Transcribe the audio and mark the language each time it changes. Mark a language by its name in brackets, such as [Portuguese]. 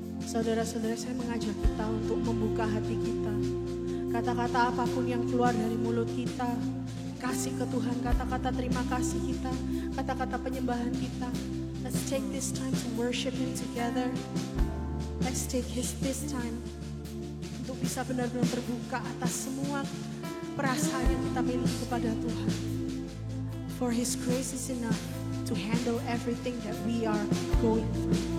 [Indonesian] Saudara-saudara, saya mengajak kita untuk membuka hati kita. Kata-kata apapun yang keluar dari mulut kita, kasih ke Tuhan, kata-kata terima kasih kita, kata-kata penyembahan kita. [English] Let's take this time to worship Him together. Let's take this time [Indonesian] untuk bisa benar-benar terbuka atas semua perasaan yang kita miliki kepada Tuhan. [English] For His grace is enough to handle everything that we are going through.